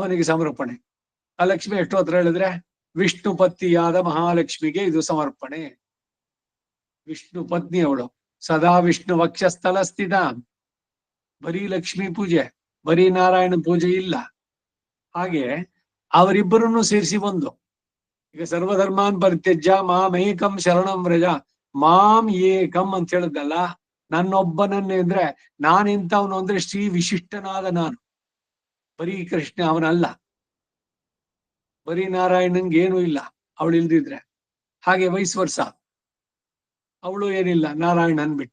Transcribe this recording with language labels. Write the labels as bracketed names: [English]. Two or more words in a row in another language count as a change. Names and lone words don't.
[Kannada] ಆ ಲಕ್ಷ್ಮಿ ಎಷ್ಟು ಹತ್ರ ಹೇಳಿದ್ರೆ ವಿಷ್ಣು ಪತ್ನಿಯಾದ ಮಹಾಲಕ್ಷ್ಮಿಗೆ ಇದು ಸಮರ್ಪಣೆ. ವಿಷ್ಣು ಪತ್ನಿ ಅವಳು, ಸದಾ ವಿಷ್ಣು ವಕ್ಷಸ್ಥಲ ಸ್ಥಿತ. ಬರೀ ಲಕ್ಷ್ಮೀ ಪೂಜೆ, ಬರೀ ನಾರಾಯಣ ಪೂಜೆ ಇಲ್ಲ. ಹಾಗೆ ಅವರಿಬ್ಬರನ್ನು ಸೇರಿಸಿ ಒಂದು. [Sanskrit] ಈಗ ಸರ್ವಧರ್ಮಾನ್ ಪರಿತ್ಯಜ್ಯ ಮಾಮೇಕಂ ಶರಣಂ ವ್ರಜ. ಮಾಂ ಏಕಂ [Kannada] ಅಂತ ಹೇಳಿದ್ದಲ್ಲ, ನನ್ನೊಬ್ಬನನ್ನೇ ಅಂದ್ರೆ ನಾನಿಂತವನು ಅಂದ್ರೆ ಶ್ರೀ ವಿಶಿಷ್ಟನಾದ ನಾನು, ಬರೀ ಕೃಷ್ಣ ಅವನಲ್ಲ, ಬರೀ ನಾರಾಯಣನ್ಗೆ ಏನೂ ಇಲ್ಲ ಅವಳು ಇಲ್ದಿದ್ರೆ. ಹಾಗೆ [English] vice versa, [Kannada] ಅವಳು ಏನಿಲ್ಲ ನಾರಾಯಣನ್ ಬಿಟ್ಟು.